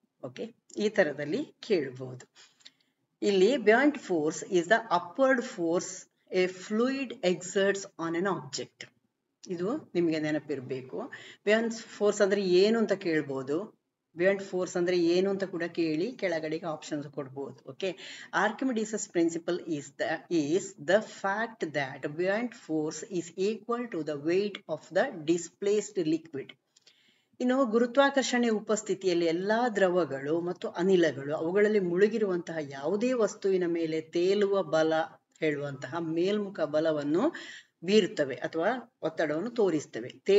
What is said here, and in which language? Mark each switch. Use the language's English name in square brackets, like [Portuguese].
[English] okay, [Kannada] ಈ ತರದಲ್ಲಿ ಕೇಳಬಹುದು. ಇಲ್ಲಿ [English] Buoyant force is the upward force a fluid exerts on an object. [Kannada] ಇದು ನಿಮಗೆ ನೆನಪಿರ್ಬೇಕು. ಬ್ಯಾಂಟ್ ಫೋರ್ಸ್ ಅಂದ್ರೆ ಏನು ಅಂತ ಕೇಳ್ಬೋದು. ಬ್ಯಾಂಟ್ ಫೋರ್ಸ್ ಅಂದ್ರೆ ಏನು ಅಂತ ಕೂಡ ಕೇಳಿ ಕೆಳಗಡೆಗೆ ಆಪ್ಷನ್ಸ್ ಕೊಡ್ಬೋದು. [English] Okay, Archimedes principle is the fact that buoyant force is equal to the weight of the displaced liquid. [Kannada] ಇನ್ನು ಗುರುತ್ವಾಕರ್ಷಣೆ ಉಪಸ್ಥಿತಿಯಲ್ಲಿ ಎಲ್ಲಾ ದ್ರವಗಳು ಮತ್ತು ಅನಿಲಗಳು ಅವುಗಳಲ್ಲಿ ಮುಳುಗಿರುವಂತಹ ಯಾವುದೇ ವಸ್ತುವಿನ ಮೇಲೆ ತೇಲುವ ಬಲ ಹೇಳುವಂತಹ ಮೇಲ್ಮುಖ ಬಲವನ್ನು ಬೀರುತ್ತವೆ ಅಥವಾ ಒತ್ತಡವನ್ನು ತೋರಿಸ್ತವೆ.